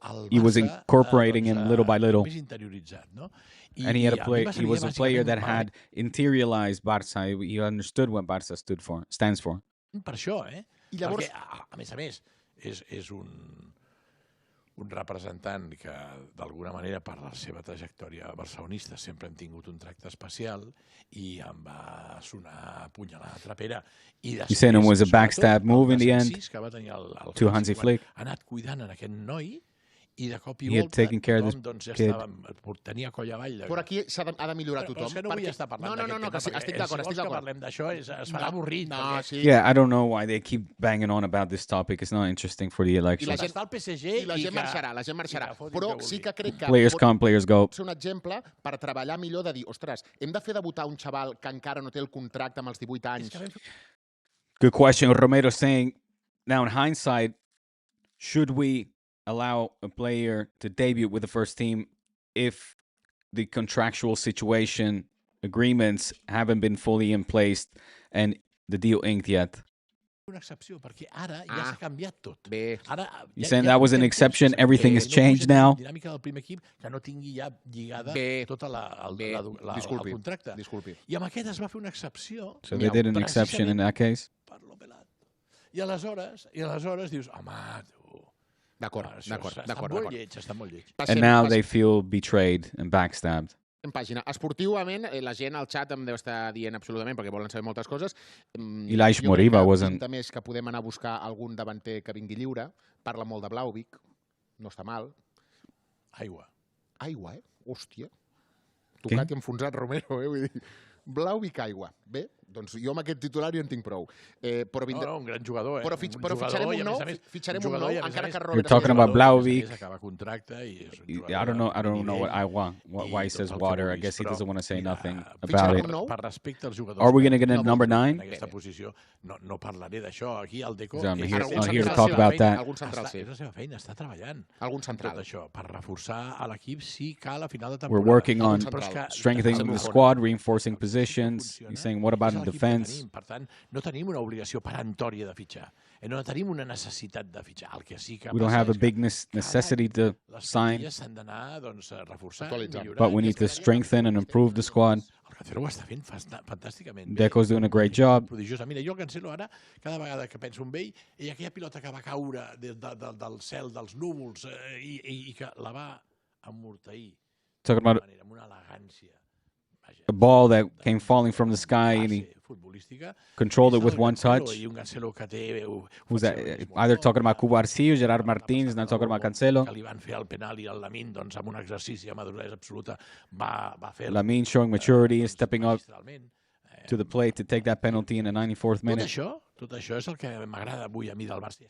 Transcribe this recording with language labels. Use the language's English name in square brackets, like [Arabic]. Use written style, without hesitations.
[English] he was incorporating him little by little. And he was a player that had interiorized Barça. He understood what Barça stands for. [Catalan] Per això, Perquè, a més, és un representant que, d'alguna manera, per la seva trajectòria barcelonista, sempre hem tingut un tracte especial i em va sonar apunyalar a trapera. [English] He said it was a backstab move in the end to Hansi Flick. [Catalan] Ha anat cuidant en aquest noi i de cop i volta tothom ja tenia coll avall. Però aquí ha de millorar tothom. Però és que no vull estar parlant d'aquest tema, estic d'acord. Si vols que parlem d'això es farà avorrit. [English] Yeah, I don't know why they keep banging on about this topic. It's not interesting for the election. [Catalan] I la gent marxarà. Però sí que crec que [English] players come, players go. [Catalan] És un exemple per treballar millor de dir, ostres, hem de fer debutar un xaval que encara no té el contracte amb els 18 anys. [English] Good question. Romero saying, now in hindsight, should we allow a player to debut with the first team if the contractual situation agreements haven't been fully in place and the deal inked yet? [Catalan] Una excepció, perquè ara ja s'ha canviat tot. [English] You're saying that was an exception, everything has changed now? [Catalan] La dinàmica del primer equip que no tingui ja lligada tota el contracte. I amb aquest es va fer una excepció. [English] So they did an exception in that case? [Catalan] Per lo pelat. I aleshores dius, home, D'acord. Està molt lleig. [English] And now they feel betrayed and backstabbed. [Catalan] En pàgina. Esportivament, la gent al xat em deu estar dient absolutament, perquè volen saber moltes coses. [English] Ilaish Moriba wasn't... [Catalan] Jo crec que podem anar a buscar algun davanter que vingui lliure. Parla molt de Blauvik. No està mal. Aigua, Hòstia. Tocat i enfonsat Romero, Vull dir... Blauvik, aigua. Bé, doncs jo amb aquest titular ja en tinc prou. No, un gran jugador, Però fitxarem un nou, encara que Robert... [English] You're talking about Blauvik. [Catalan] Acaba contracte i és un jugador... [English] I don't know what I want. Why he says water. I guess he doesn't want to say nothing about it. [Catalan] Per respecte als jugadors... [English] Are we going to get a number 9? [Catalan] En aquesta posició no parlaré d'això. Aquí el Deco... [English] I'm here to talk about that. [Catalan] És la seva feina, està treballant. Algun central. Tot això, per reforçar a l'equip si cal a final de temporada. [English] We're working on strengthening the squad, reinforcing positions. He's saying, what about in defense? [Catalan] Per tant, no tenim una obligació perantòria de fitxar. No tenim una necessitat de fitxar. El que sí que [English] we don't have a big necessity to sign, [Catalan] s'han d'anar reforçant, [English] but we need to strengthen and improve the squad. [Catalan] El Cancelo ho està fent fantàsticament bé. [English] Deco's doing a great job. [Catalan] Prodigiosa. Mira, jo el Cancelo ara, cada vegada que penso en ell, i aquella pilota que va caure del cel, dels núvols, i que la va amorteir amb una elegància. [English] A ball that came falling from the sky and he controlled it with one touch. [Catalan] I un Cancelo que té... [English] Who's that? Either talking about Cubarsí or Gerard Martínez, not talking about Cancelo. [Catalan] Que li van fer el penal i el Lamine, doncs, amb un exercici de maduresa absoluta, va fer... [English] Lamine showing maturity, stepping up to the plate to take that penalty in the 94th minute. [Catalan] Tot això és el que m'agrada avui a mi del Barça.